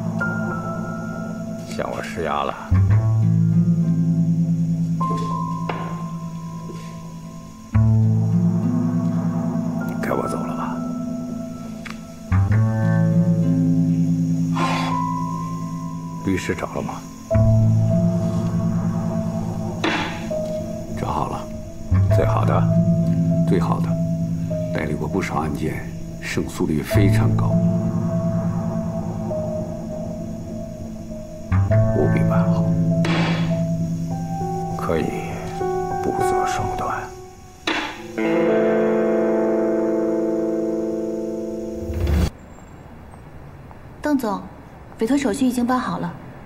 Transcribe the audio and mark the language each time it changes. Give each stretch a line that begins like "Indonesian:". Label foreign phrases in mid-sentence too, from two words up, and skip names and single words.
Chinese: 向我施壓了。該我走了吧？律師找了嗎？找好了。最好的？最好的。代理過不少案件，勝訴率非常高。務必辦好，可以不擇手段。邓總，委託手續已經辦好了。